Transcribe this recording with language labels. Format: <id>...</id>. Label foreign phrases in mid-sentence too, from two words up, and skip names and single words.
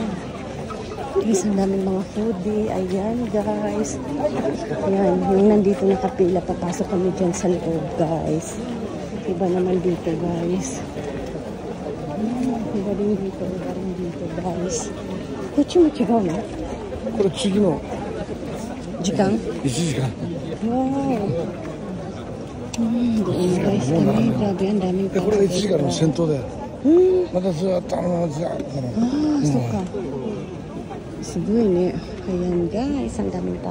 <tl>Guys, ang daming mga foodie. Ayan guys. Ayan, yung nandito nakapila, papasok kami dyan sa loob guys. Iba naman dito guys. Iba rin dito guys.</tl> <ja>Koっちも違うの？これ次の時間 1時間。</ja> <tl>Wow. Doon guys kami. Grabe, ang daming</tl> <ja>でこれが1時間の先頭だよ。またずっとずっと。そっか。すごいね。</ja> <tl>Ayan guys, ang daming tao.</tl>